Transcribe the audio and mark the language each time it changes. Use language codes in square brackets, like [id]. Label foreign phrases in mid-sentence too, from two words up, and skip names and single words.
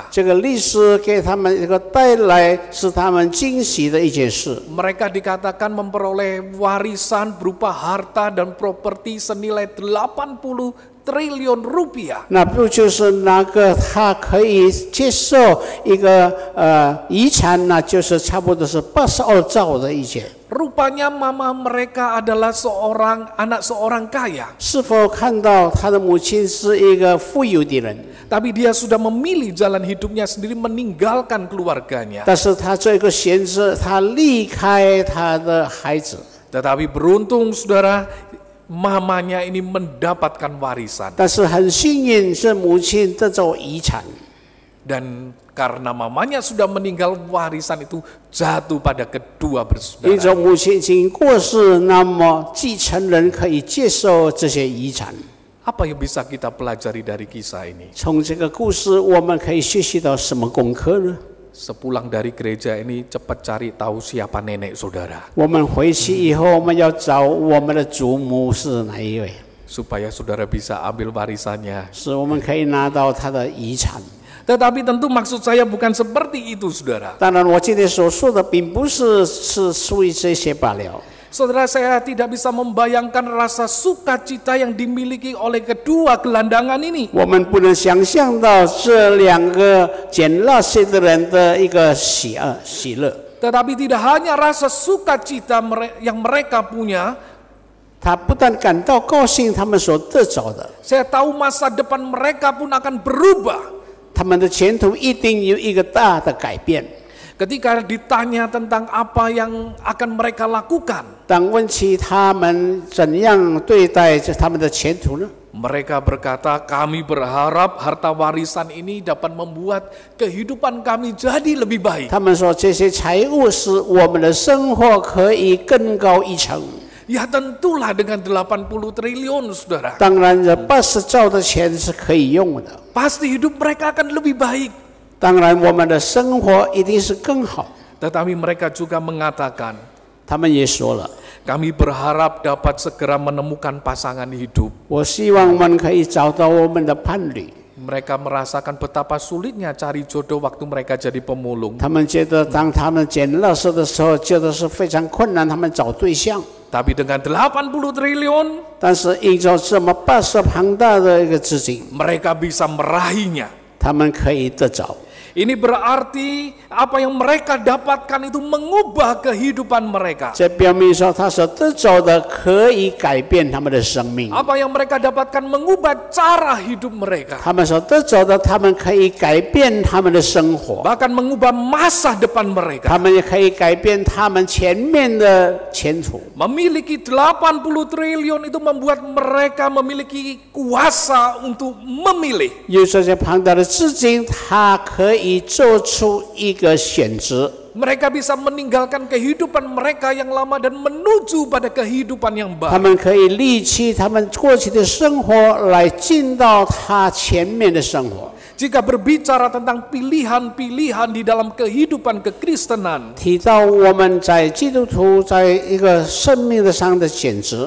[zh] 这个律师给他们一个带来是他们惊喜的一件事。 [id] Mereka dikatakan memperoleh warisan berupa harta dan properti senilai 80 triliun rupiah. [zh] 那不就是那个他可以接受一个遗产呢？就是差不多是82兆的一件。 [id] Rupanya mama mereka adalah anak seorang kaya. [zh] 是否看到他的母亲是一个富有的人？ [id] Tapi dia sudah memilih jalan hidupnya sendiri, meninggalkan keluarganya. [zh] 但是他做一个选择，他离开他的孩子。 [id] Tetapi beruntung saudara, mamanya ini mendapatkan warisan. [zh] 但是很幸运，是母亲得着遗产。 [id] Dan karena mamanya sudah meninggal, warisan itu jatuh pada kedua [zh] 因 [id] bersaudara. [zh] 着母亲已经过世，那么继承人可以接受这些遗产。 [id] Apa yang bisa kita pelajari dari kisah ini? [zh] 从这个故事，我们可以学习到什么功课呢？ [id] Sepulang dari gereja ini, cepat cari tahu siapa nenek saudara. [zh] 我们回去以后，我们要找我们的祖母是哪一位， [id] Supaya saudara bisa ambil warisannya. [zh] 使我们可以拿到他的遗产。 [id] Tetapi tentu maksud saya bukan seperti itu, saudara. [zh] 当然，我今天所说的并不是属于这些罢了。 [id] Saudara, saya tidak bisa membayangkan rasa sukacita yang dimiliki oleh kedua gelandangan ini. [zh] 我们不能想象到这两个捡垃圾的人的一个喜乐。 [id] Tetapi tidak hanya rasa sukacita yang mereka punya, [zh] 他不但感到高兴，他们所得着的， [id] saya tahu masa depan mereka pun akan berubah. [zh] 他们的前途一定有一个大的改变。 [id] Ketika ditanya tentang apa yang akan mereka lakukan, [zh] 当问起他们怎样对待他们的前途呢？ [id] mereka berkata, kami berharap harta warisan ini dapat membuat kehidupan kami jadi lebih baik. [zh] 他们说这些财物使我们的生活可以更高一层。 [id] Ya tentulah dengan 80 triliun, saudara. [zh] 当然，这80兆的钱是可以用的。 [id] Pasti hidup mereka akan lebih baik. [zh] 当然，我们的生活一定是更好。 [id] Tetapi mereka juga mengatakan, [zh] 他们也说了， [id] kami berharap dapat segera menemukan pasangan hidup. [zh] 我希望我们可以找到我们的伴侣。 [id] Mereka merasakan betapa sulitnya cari jodoh waktu mereka jadi pemulung. [zh] 他们觉得，当他们捡垃圾的时候，觉得是非常困难，他们找对象。 [id] Tapi dengan 80 triliun, [zh] 但是，依照这么80庞大的一个资金， [id] mereka bisa meraihnya. [zh] 他们可以得着。 [id] Ini berarti apa yang mereka dapatkan itu mengubah kehidupan mereka. [zh] 这表明说，他所得着的可以改变他们的生命。 [id] Apa yang mereka dapatkan mengubah cara hidup mereka. [zh] 他们所得着的，他们可以改变他们的生活， [id] Bahkan mengubah masa depan mereka. [zh] 他们也可以改变他们前面的前途。 [id] Memiliki 80 triliun itu membuat mereka memiliki kuasa untuk memilih. [zh] 有这些庞大的资金，他可以做出一个选择。 [id] Mereka bisa meninggalkan kehidupan mereka yang lama dan menuju pada kehidupan yang [zh] 他 [id] baru. [zh] 们可以离弃他们过去的生活，来进到他前面的生活。 [id] Jika berbicara tentang pilihan-pilihan di dalam kehidupan kekristenan, [zh] 提到我们在基督徒在一个生命的上的选择，